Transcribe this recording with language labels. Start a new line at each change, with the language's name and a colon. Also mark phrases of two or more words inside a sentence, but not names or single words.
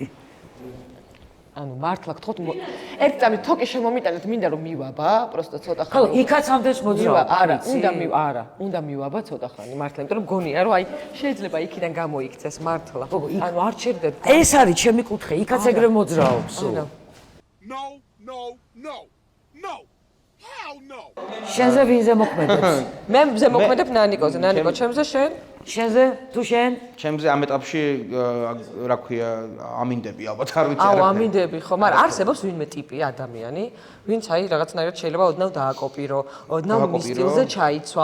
Georgian: ანუ მართლა გთხოვთ ერთ წამით თოკი შემომიტანეთ მინდა რომ მივაბა, პროსტო ცოტა ხანი. ხო, იქაც ამდენს მოძრაობ. უნდა მივაბა ცოტა ხანი, მართლა, იმიტომ რომ გონია რომ აი შეიძლება იქიდან გამოიქცეს მართლა. ანუ არ ჩერდებ. ეს არის ჩემი კუთხე, იქაც ეგრე მოძრაობს.
English: No. Hell no.
Georgian: შენზე ვინ ზემოქმედებს? მე ზემოქმედებ ნანიკოზე, ნანიკო ჩემზე შენ? შენზე თუ შენ? ჩემზე ამ ეტაპში რა ქვია ამინდები ალბათ არ ვიცი აუ ამინდები ხო, მაგრამ არსებობს ვინმე ტიპი ადამიანი, ვინც აი რაღაცნაირად შეიძლება ოდნავ დააკოპირო, ოდნავ მის სტილზე ჩაიცვა.